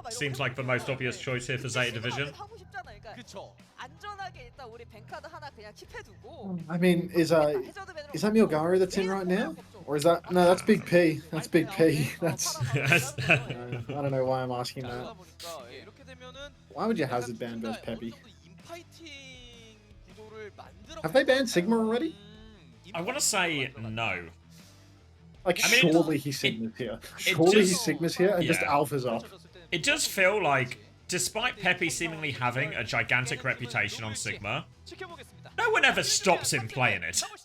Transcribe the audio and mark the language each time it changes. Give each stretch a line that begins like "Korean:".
English: Seems like the most obvious choice here for Zeta Division.
Korean: 하고 싶잖아. 그러니까 그쵸. 안전하게 일단 우리 뱅카드 하나 그냥 킵해두고.
English: I mean, is that Milgari that's in right now? Or is that... No, that's Big P. That's Big P. That's... I don't know why I'm asking that.
Korean: 보니까 이렇게 되면은
English: Why would you hazard ban versus Peppy?
Korean: 인파이팅 구도를 만들어.
English: Have they banned Sigma already? I want to say no. Like, I mean, surely he's Sigma's here. Surely he's Sigma's here and just yeah. Alpha's up. It does feel like, despite Peppy seemingly having a gigantic reputation on Sigma, no one ever stops him playing it.